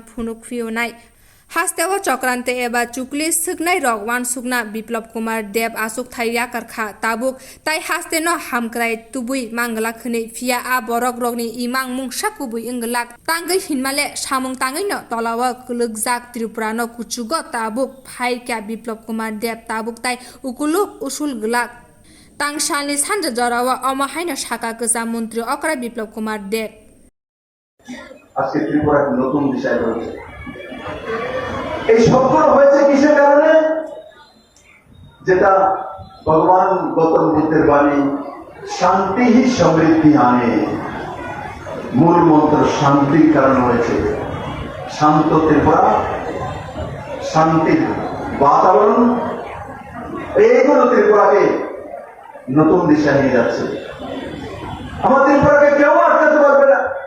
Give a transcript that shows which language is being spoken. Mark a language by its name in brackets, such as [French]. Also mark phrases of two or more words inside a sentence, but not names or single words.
[Kok Borok] फुनुक फिउनाय हास्तेव चक्रान्ते एबा चुकली सुगनाय रगवान सुगना बिप्लब कुमार देब आसुक थाय याकारखा ताबुक ताई हास्ते न हामक्राय तुबुई मांगला खनै फिया आ बरक रगनि इमां मुंसा कुबुई इंगलाक तांगै हिनमाले सामुं तांगै न तलाव कुलुगजाक त्रिपुरा न कुचुग ताबुक फाय क्या बिप्लब कुमार देब ताबुक ताई उकुलुक उसूल गलाक तांगसालनि सानजा जराव अमहायन साका कसा मन्त्री अक्रा बिप्लब कुमार देब [Bangla] আজকে ত্রিপুরা নতুন বিষয় হয়েছে এই সবগুলো হয়েছে কিসের কারণে যেটা ভগবান গৌতম বুদ্ধের বাণী শান্তি হি সমৃদ্ধি আনে মূল মন্ত্র শান্তির কারণে হয়েছে শান্ত ত্রিপুরা শান্তির বাতাবরণ এইগুলো ত্রিপুরাকে নতুন দিশা নিয়ে যাচ্ছে আমার ত্রিপুরাকে কেউ আটকাতে পারবে না